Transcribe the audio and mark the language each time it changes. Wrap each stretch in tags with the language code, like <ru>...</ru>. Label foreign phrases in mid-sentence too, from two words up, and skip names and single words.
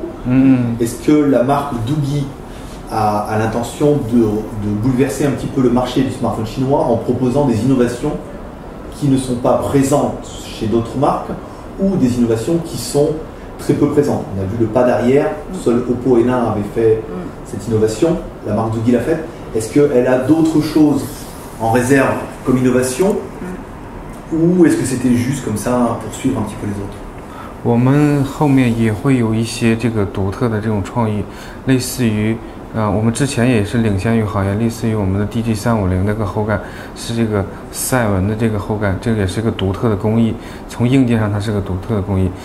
<fr>Est-ce que la marque Doogee a l'intention de bouleverser un petit peu le marché du smartphone chinois en proposant des innovations qui ne sont pas présentes chez d'autres marques ou des innovations qui sont très peu présentes? On a vu le pad arrière, seul Oppo et Nain avaient fait cette innovation, la marque Doogee l'a faite. Est-ce qu'elle a d'autres choses en réserve comme innovation ou est-ce que c'était juste comme ça pour suivre un petit peu les autres?</fr> <zh>我们后面也会有一些这个独特的这种创意，类似于我们之前也是领先于行业，类似于我们的 DG350那个后盖是这个赛文的这个后盖，这个也是一个独特的工艺，从硬件上它是个独特的工艺。</zh>